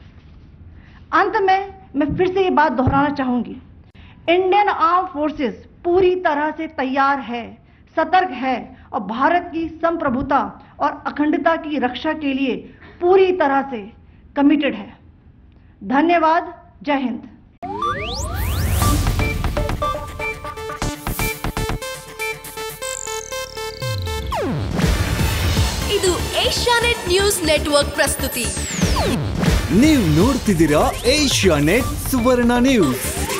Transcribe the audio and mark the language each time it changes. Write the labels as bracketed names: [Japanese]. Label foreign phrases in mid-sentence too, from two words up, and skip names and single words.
[Hindi] अंत में मैं फिर से ये बात दोहराना चाहूंगी, इंडियन आर्म फोर्सेस पूरी तरह से तैयार है, सतर्क है और भारत की संप्रभुता और अखंडता की रक्षा के लिए पूरी तरह से कमिटेड है। धन्यवाद। जय हिंद। [Kannada] ಇದು ಏಷ್ಯಾನೆಟ್ ನ್ಯೂಸ್ ನೆಟ್ವರ್ಕ್ ಪ್ರಸ್ತುತಿ. ನೀವು ನೋಡ್ತಿದ್ದೀರಾ ಏಷ್ಯಾನೆಟ್ ಸುವರ್ಣ ನ್ಯೂಸ್.